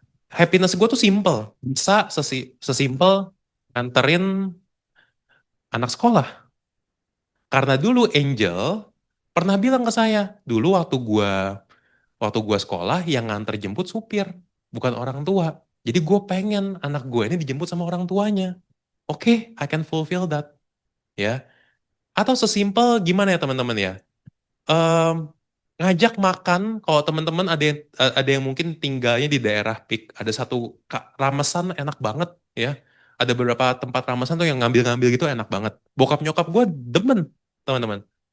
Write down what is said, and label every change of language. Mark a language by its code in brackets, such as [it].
[id] Happiness gue tuh simple. Bisa sesimpel nganterin anak sekolah. Karena dulu Angel pernah bilang ke saya, dulu waktu gua sekolah yang nganter jemput supir, bukan orang tua. Jadi gue pengen anak gue ini dijemput sama orang tuanya. [en] Oke, I can fulfill that, ya. [id] Atau sesimpel gimana ya teman-teman ya? Em, ngajak makan, kalau teman-teman ada yang mungkin tinggalnya di daerah PIK, ada satu ramesan enak banget, ya. Ada beberapa tempat ramesan tuh yang ngambil-ngambil gitu enak banget. Bokap nyokap gue demen, teman-teman.